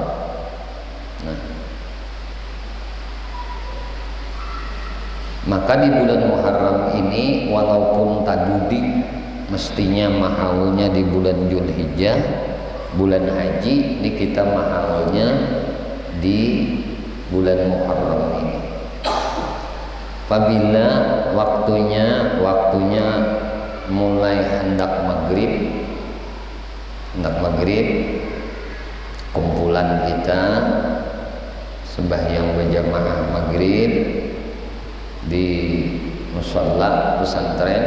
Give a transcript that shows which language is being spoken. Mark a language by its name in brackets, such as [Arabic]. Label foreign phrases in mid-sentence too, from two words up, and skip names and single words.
[Indonesian] Maka di bulan Muharram ini walaupun tadudi mestinya mahalnya di bulan Dzulhijjah, bulan haji, ini kita mahalnya di bulan Muharram ini. Apabila waktunya mulai hendak maghrib, kumpulan kita sembahyang berjamaah maghrib di musalla pesantren.